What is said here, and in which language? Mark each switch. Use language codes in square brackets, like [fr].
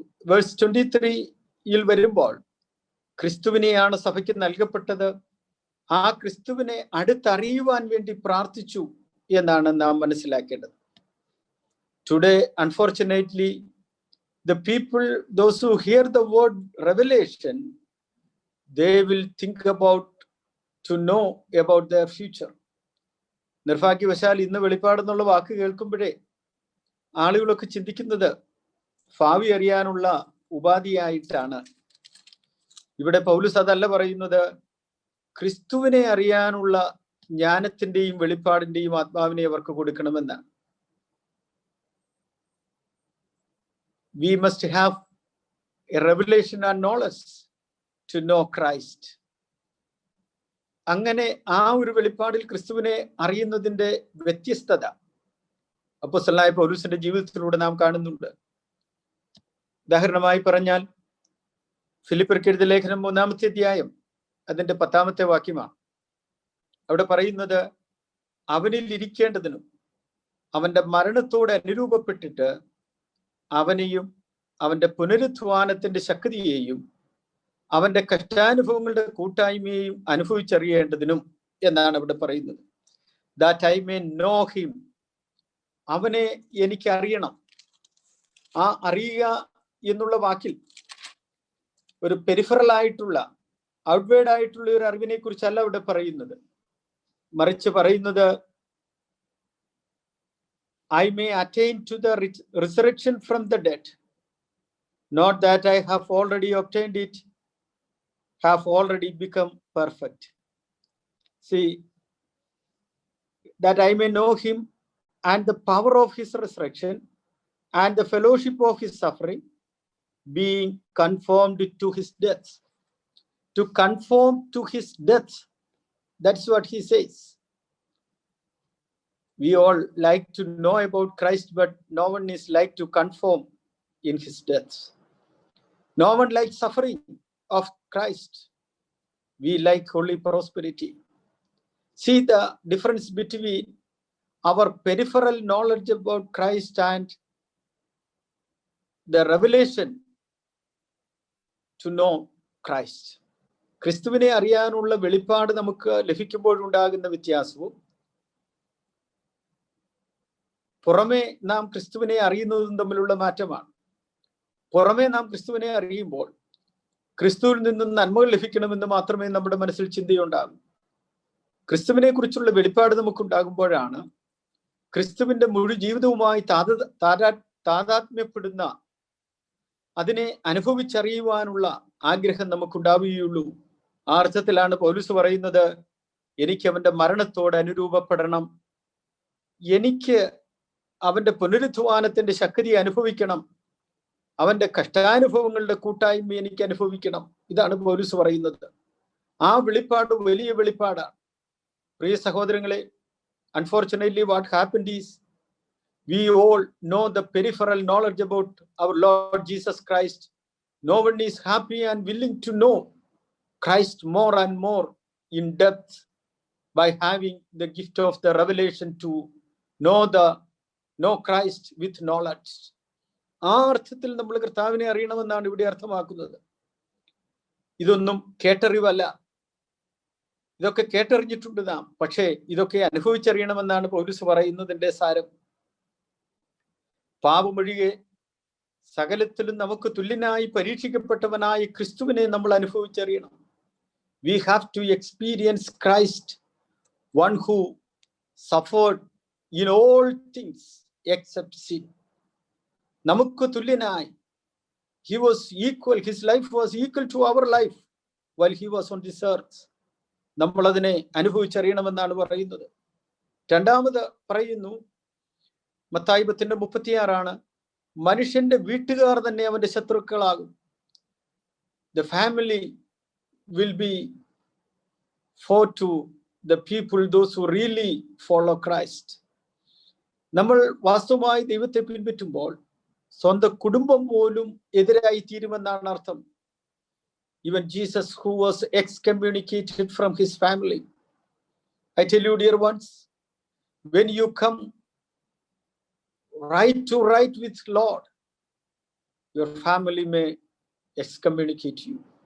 [ml] Verse 23 വരുമ്പോൾ ക്രിസ്തുവിനെയാണ് സഭയ്ക്ക് നൽകപ്പെട്ടത്. ആ ക്രിസ്തുവിനെ അടുത്തറിയുവാൻ വേണ്ടി പ്രാർത്ഥിച്ചു എന്നാണ് നാം മനസ്സിലാക്കേണ്ടത്. [en] Today, unfortunately, the people, those who hear the word revelation, they will think about to know about their future. [ml] നിർഭാഗ്യവശാൽ ഇന്ന് വെളിപ്പാടെന്നുള്ള വാക്ക് കേൾക്കുമ്പോഴേ ആളുകളൊക്കെ ചിന്തിക്കുന്നത് ഭാവി അറിയാനുള്ള ഉപാധിയായിട്ടാണ്. ഇവിടെ പൗലോസ് അതല്ല പറയുന്നത്. ക്രിസ്തുവിനെ അറിയാനുള്ള ജ്ഞാനത്തിന്റെയും വെളിപ്പാടിന്റെയും ആത്മാവിനെ അവർക്ക് കൊടുക്കണമെന്നാണ്. [en] We must have a revelation and knowledge to know Christ. [ml] അങ്ങനെ ആ ഒരു വെളിപ്പാടിൽ ക്രിസ്തുവിനെ അറിയുന്നതിന്റെ വ്യത്യസ്തത അപ്പോസ്തലനായ പൗലോസിന്റെ ജീവിതത്തിലൂടെ നാം കാണുന്നുണ്ട്. ഉദാഹരണമായി പറഞ്ഞാൽ ഫിലിപ്പിയർക്ക് എഴുതിയ ലേഖനം 3-ാമത്തെ അധ്യായം അതിന്റെ 10-ാമത്തെ വാക്യമാണ്. അവിടെ പറയുന്നത് അവനിൽ ഇരിക്കേണ്ടതിനും അവന്റെ മരണത്തോട് അനുരൂപപ്പെട്ടിട്ട് അവനെയും അവന്റെ പുനരുത്ഥാനത്തിന്റെ ശക്തിയെയും അവന്റെ കഷ്ടാനുഭവങ്ങളുടെ കൂട്ടായ്മയെയും അനുഭവിച്ചറിയേണ്ടതിനും എന്നാണ് ഇവിടെ പറയുന്നത്. [en] That I may know him. [ml] അവനെ എനിക്ക് അറിയണം. ആ അറിയുക എന്നുള്ള വാക്കിൽ ഒരു പെരിഫറൽ ആയിട്ടുള്ള, ഔട്ട്വേർഡ് ആയിട്ടുള്ള ഒരു അറിവിനെ കുറിച്ചല്ല ഇവിടെ പറയുന്നത്. മറിച്ച് പറയുന്നത് [en] I may attain to the resurrection from the dead, not that I have already obtained it, have already become perfect. See, that I may know him and the power of his resurrection and the fellowship of his suffering, being conformed to his death. To conform to his death, that's what he says. We all like to know about Christ, but no one is like to conform in his death. No one likes suffering of Christ. We like holy prosperity. See the difference between our peripheral knowledge about Christ and the revelation to know Christ. [ml] ക്രിസ്തുവിനെ അറിയാനുള്ള വെളിപ്പാട് നമുക്ക് ലഭിക്കുമ്പോഴുണ്ടാകുന്ന വ്യത്യാസവും പുറമെ നാം ക്രിസ്തുവിനെ അറിയുന്നതും തമ്മിലുള്ള മാറ്റമാണ്. പുറമെ നാം ക്രിസ്തുവിനെ അറിയുമ്പോൾ ക്രിസ്തുവിൽ നിന്നും നന്മകൾ ലഭിക്കണമെന്ന് മാത്രമേ നമ്മുടെ മനസ്സിൽ ചിന്തയുണ്ടാകൂ. ക്രിസ്തുവിനെ കുറിച്ചുള്ള വെളിപ്പാട് നമുക്കുണ്ടാകുമ്പോഴാണ് ക്രിസ്തുവിന്റെ മുഴു ജീവിതവുമായി താതാത്മ്യപ്പെടുന്ന, അതിനെ അനുഭവിച്ചറിയുവാനുള്ള ആഗ്രഹം നമുക്കുണ്ടാവുകയുള്ളൂ. ആ അർത്ഥത്തിലാണ് പൗലോസ് പറയുന്നത്, എനിക്ക് അവന്റെ മരണത്തോട് അനുരൂപപ്പെടണം, എനിക്ക് അവന്റെ പുനരുത്ഥാനത്തിന്റെ ശക്തി അനുഭവിക്കണം, അവന്റെ കഷ്ടാനുഭവങ്ങളുടെ കൂട്ടായ്മ എനിക്ക് അനുഭവിക്കണം. ഇതാണ് പൗലോസ് പറയുന്നത്. ആ വെളിപ്പാട് വലിയ വെളിപ്പാടാണ്. പ്രിയ സഹോദരങ്ങളെ, [en] Unfortunately what happened is we all know the peripheral knowledge about our Lord Jesus Christ. No one is happy and willing to know Christ more and more in depth by having the gift of the revelation to know Christ with knowledge. [ml] ആ അർത്ഥത്തിൽ നമ്മൾ കർത്താവിനെ അറിയണമെന്നാണ് ഇവിടെ അർത്ഥമാക്കുന്നത്. ഇതൊന്നും കേട്ടറിവല്ല. ഇതൊക്കെ കേട്ടറിഞ്ഞിട്ടുണ്ട് നാം, പക്ഷേ ഇതൊക്കെ അനുഭവിച്ചറിയണമെന്നാണ് പൗലോസ് പറയുന്നതിന്റെ സാരം. പാപമൊഴികെ സകലത്തിലും നമുക്ക് തുല്യനായി പരീക്ഷിക്കപ്പെട്ടവനായ ക്രിസ്തുവിനെ നമ്മൾ അനുഭവിച്ചറിയണം. [en] We have to experience Christ, one who suffered in all things except sin. [ml] നമുക്ക് തുല്യനായി, [en] he was equal, his life was equal to our life while he was on this earth. [ml] നമ്മൾ അതിനെ അനുഭവിച്ചറിയണമെന്നാണ് പറയുന്നത്. രണ്ടാമത് പറയുന്നു, മത്തായി 10:36, മനുഷ്യന്റെ വീട്ടുകാർ തന്നെ അവന്റെ ശത്രുക്കളാകും. [en] The family will be foe to the people, those who really follow Christ. [ml] നമ്മൾ വാസ്തവമായി ദൈവത്തെ പിൻപറ്റുമ്പോൾ സ്വന്തം കുടുംബം പോലും എതിരായി തീരുമെന്നാണ് അർത്ഥം. [en] Even Jesus, who was excommunicated from his family. I tell you, dear ones, when you come right with Lord, your family may excommunicate you.